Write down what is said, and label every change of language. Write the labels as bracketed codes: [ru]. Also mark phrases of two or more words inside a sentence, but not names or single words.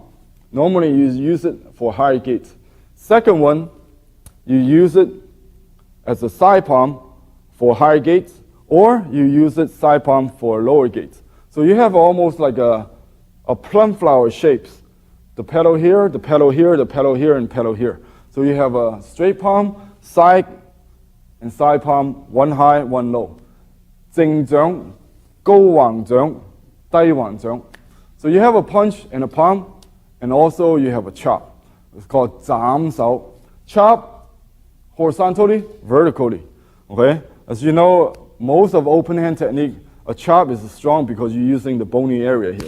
[en] Normally you use it for high gate. Second one, you use it as a side palm for high gate, or you use it side palm for lower gate. So you have almost like a plum flower shapes. The pedal here, the pedal here, the pedal here, and pedal here. So you have a straight palm, side, and side palm, one high, one low. [yue] 正掌, 高橫掌, 低橫掌. [en] So you have a punch and a palm, and also you have a chop. It's called 斬手. Chop horizontally, vertically. Okay? As you know, most of open hand technique, a chop is strong because you're using the bony area here.